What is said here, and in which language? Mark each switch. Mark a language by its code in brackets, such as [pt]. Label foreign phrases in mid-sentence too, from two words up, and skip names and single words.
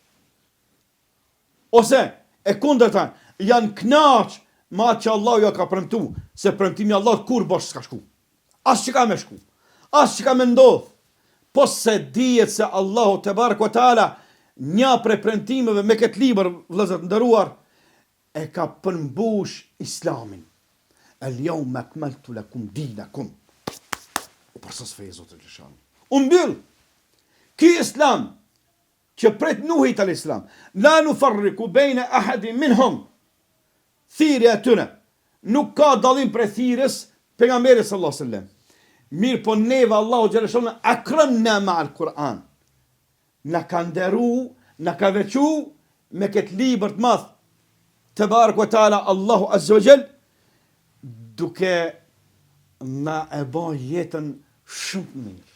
[sq] Ose e kundërta, janë kënaq me atë që Allahu ja ka premtu, se premtimi i Allahut kur bosh s'ka shku. As që ka me shku, as që ka me ndodh. Po se dihet se Allahu [ar] تبارك وتعالى [sq] një prej premtimeve me këtë libër vëllezër të nderuar e ka përmbush Islamin. [ar] اليوم أكملت لكم دينكم. [sq] U përsos feja Zotit xhaleshanu. U mbyll. Ky Islam që pret Nuhit [ar] الإسلام لا نفرق بين أحد منهم. [sq] Thirrja e tyre nuk ka dallim prej thirrjes pejgamberit [ar] صلى الله عليه وسلم. [sq] Mirë po neve Allahu xhaleshanu [ar] أكرمنا مع القرآن. [sq] Na ka nderu, na ka veçu me këtë libër të madh [ar] تبارك وتعالى [sq] Allahu [ar] عز وجل, [sq] duke na e bën jetën shumë mirë.